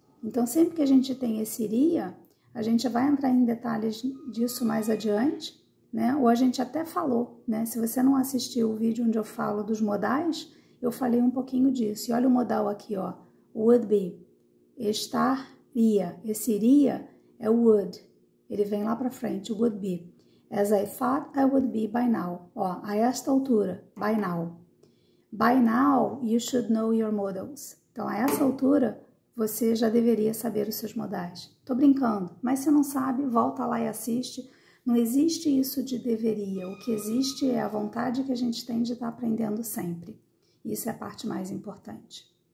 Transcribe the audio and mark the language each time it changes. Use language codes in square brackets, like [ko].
[pt] Então, sempre que a gente tem esse iria, a gente vai entrar em detalhes disso mais adiante, né? Ou a gente até falou, né? Se você não assistiu o vídeo onde eu falo dos modais, eu falei um pouquinho disso. E olha o modal aqui, ó. [en] Would be. [pt] Estaria. Esse iria é o would. Ele vem lá para frente, [en] would be. As I thought I would be by now. [pt] Ó, a esta altura, [en] by now. By now, you should know your modals. [pt] Então, a essa altura, você já deveria saber os seus modais. Tô brincando, mas se não sabe, volta lá e assiste. Não existe isso de deveria. O que existe é a vontade que a gente tem de estar aprendendo sempre. Isso é a parte mais importante.